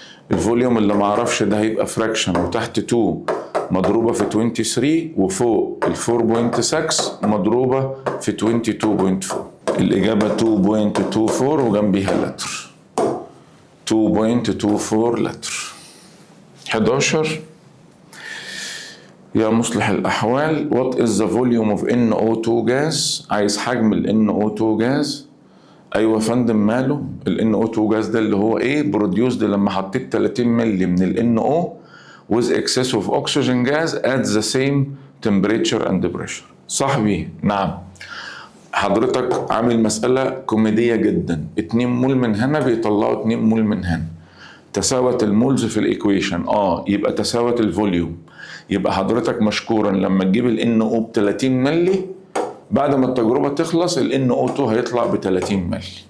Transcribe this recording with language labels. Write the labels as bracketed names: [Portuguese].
[Arabic] الفوليوم اللي معرفش ده هيبقى فراكشن، وتحت 2 مضروبة في 23 وفوق ال 4.6 مضروبة في 22.4. الإجابة 2.24 وجنبيها لتر، 2.24 لتر. [English] 11 [Arabic] يا مصلح الأحوال [English] what is the volume of NO2 gas؟ [Arabic] عايز حجم ال [English] NO2 gas. [Arabic] أيوة يا فندم، ماله ال NO2 gas ده اللي هو إيه؟ [English] produced لما حطيت 30 مللي من ال NO with excess of oxygen gas at the same temperature and pressure. [Arabic] صاحبي نعم، حضرتك عامل مسألة كوميدية جدا. 2 مول من هنا بيطلعوا 2 مول من هنا، تساوت المولز في الايكويشن، يبقى تساوت الفوليوم. يبقى حضرتك مشكورا لما تجيب ال NO ب 30 مللي، بعد ما التجربة تخلص ال NO2 هيطلع ب 30 مللي.